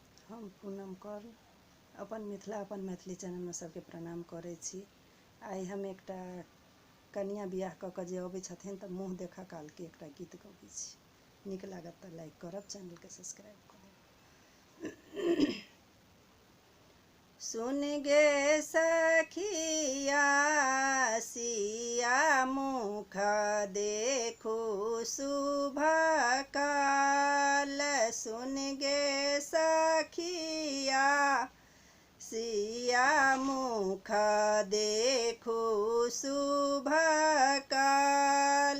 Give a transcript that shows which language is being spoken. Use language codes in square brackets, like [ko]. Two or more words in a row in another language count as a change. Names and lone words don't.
[mai] हम पूनम कौर अपन मिथिला अपन मैथिली चैनल में सबके प्रणाम करै छी। आई हम एकटा कन्या बियाह कऽ के जे अबै छथिन तऽ मुँह देखा काल के एकटा गीत गबै छी। नीक लागत तऽ लाइक करब, चैनल के सब्सक्राइब करब। सुन गे सखिया सिया मुख देखो शुभ काल, सुन गे सखिया सिया मुख देखो शुभ काल।